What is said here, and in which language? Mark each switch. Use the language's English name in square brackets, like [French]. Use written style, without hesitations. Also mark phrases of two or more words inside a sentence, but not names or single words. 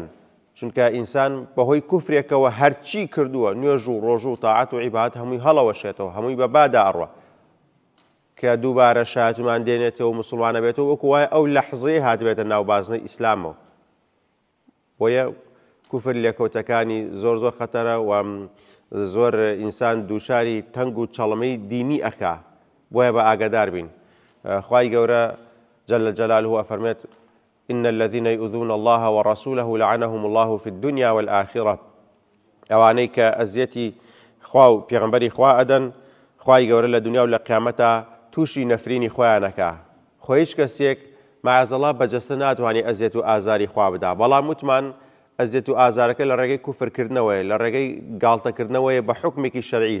[Central Kurdish] چونکە ئینسان بەهۆی کوفرێکەوە هەرچی کردووە، نوێژ و ڕۆژ و تاعەت و عیبادەت هەمووی هەڵەوەشێتەوە، هەمووی بە بادا ئەڕوە کە دووبارە شایەتمان دێنێتەوە مسلمانە بێتەوە، وەکو وایە ئەو لەحزەیە هاتبێتە ناو بازنەی ئیسلامەوە. بۆیە کوفر لێکەوتەکانی زۆر خەتەرە و زۆر ئینسان دووشاری تەنگ و چەڵەمەی دینی ئەکا. بۆیە بە ئاگادار بین. خوای گەورە [Arabic] جل جلاله [Central Kurdish] ئەفەرمێت: [Arabic] إن الذين يؤذون الله ورسوله لعنهم الله في الدنيا والآخرة. [Central Kurdish] ئەوانەی کە ئەزیەتی خوا و پێغەمبەری خوا ئەدەن، خوای گەورە لە دنیا و لە قیامەتە تووشی نەفرینی خۆیانەکە. خۆ هیچ کەسێک مەعەزەڵڵا بەجەستە ناتوانێت ئەزیەت و ئازاری خوا بدا. بەڵام وتمان ئەزیەت و ئازارەکە لە ڕێگەی کوفرکردنەوەیە، لە ڕێگەی گاڵتەکردنەوەیە بە حوکمێکی شەرعی.